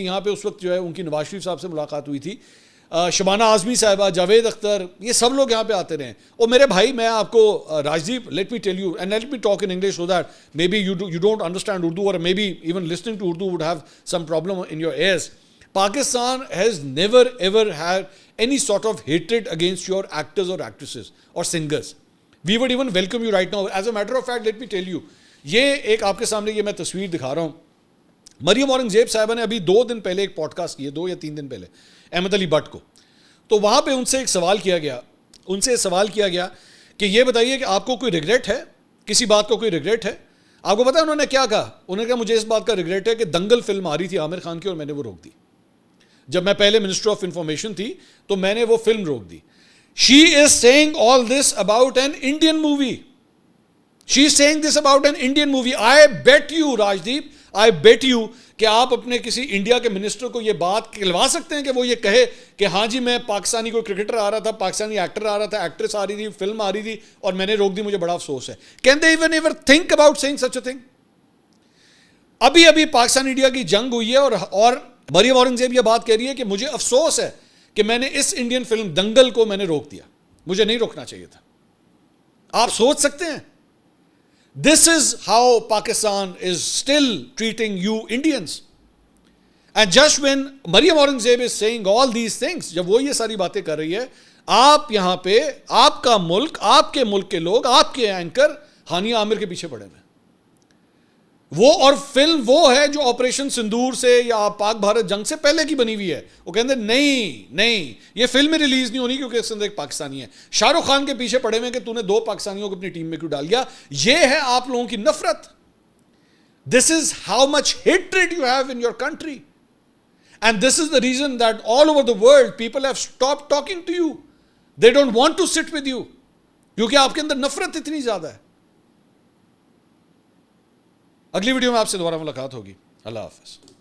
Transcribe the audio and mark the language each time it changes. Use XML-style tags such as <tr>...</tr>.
<ur>یہاں پہ اس وقت جو ہے ان کی نواز شریف صاحب سے ملاقات ہوئی تھی. شبانہ اعظمی صاحبہ, جاوید اختر, یہ سب لوگ یہاں پہ آتے رہے ہیں. اور میرے بھائی میں آپ کو راجدیپ,</ur> <en>Let me tell you and let me talk in English so that maybe you don't understand Urdu اور maybe even listening to Urdu would have some problem in your ears. Pakistan has never ever had any sort of hatred against your actors or actresses or singers. We would even welcome you right now. As a matter of fact, let me tell you,</en> <ur>یہ ایک آپ کے سامنے یہ میں تصویر دکھا رہا ہوں. مریم اورنگزیب صاحبہ نے ابھی 2 دن پہلے ایک پوڈ کاسٹ کی ہے, 2 یا 3 دن پہلے, احمد علی بٹ کو. تو وہاں پہ ان سے ایک سوال کیا گیا کہ یہ بتائیے کہ آپ کو کوئی ریگریٹ ہے, کسی بات کو کوئی ریگریٹ ہے. آپ کو پتا ہے انہوں نے کیا کہا؟ انہوں نے کہا مجھے اس بات کا ریگریٹ ہے کہ دنگل فلم آ رہی تھی عامر خان کی اور میں نے وہ روک دی. جب میں پہلے منسٹر آف انفارمیشن تھی تو میں نے وہ فلم روک دی.</ur> <en>She is saying all this about an Indian movie. She is saying this about an Indian movie. I bet you, Rajdeep, I bet you</en> <ur>کہ آپ اپنے کسی انڈیا کے منسٹر کو یہ بات کہلوا سکتے ہیں کہ وہ یہ کہے کہ ہاں جی میں پاکستانی کوئی کرکٹر آ رہا تھا, پاکستانی ایکٹر آ رہا تھا, ایکٹریس آ رہی تھی, فلم آ رہی تھی اور میں نے روک دی, مجھے بڑا افسوس ہے.</ur> <en>Can they even ever think about saying such a thing?</en> <ur>ابھی پاکستان انڈیا کی جنگ ہوئی ہے اور مریم اورنگزیب یہ بات کہہ رہی ہے کہ مجھے افسوس ہے کہ میں نے اس انڈین فلم دنگل کو میں نے روک دیا, مجھے نہیں روکنا چاہیے تھا. آپ سوچ سکتے ہیں</ur> <en>This is how Pakistan is still treating you Indians. And just when Maryam Aurangzeb is saying all these things,</en> <ur>جب وہ یہ ساری باتیں کر رہی ہے, آپ یہاں پہ آپ کا ملک, آپ کے ملک کے لوگ, آپ کے اینکر ہانیہ عامر کے پیچھے پڑے ہوئے. وہ اور فلم وہ ہے جو آپریشن سندور سے یا پاک بھارت جنگ سے پہلے کی بنی ہوئی ہے. وہ کہتے ہیں نہیں یہ فلم ریلیز نہیں ہونی کیونکہ اس اندر ایک پاکستانی ہے. شاہ رخ خان کے پیچھے پڑے ہوئے کہ تو نے 2 پاکستانیوں کو اپنی ٹیم میں کیوں ڈال دیا. یہ ہے آپ لوگوں کی نفرت.</ur> <en>This is how much hatred you have in your country. And this is the reason that all over the world people have stopped talking to you. They don't want to sit with you.</en> <ur>کیونکہ آپ کے اندر نفرت اتنی زیادہ ہے. اگلی video میں آپ سے دوبارہ ملاقات ہوگی. اللہ حافظ.</ur>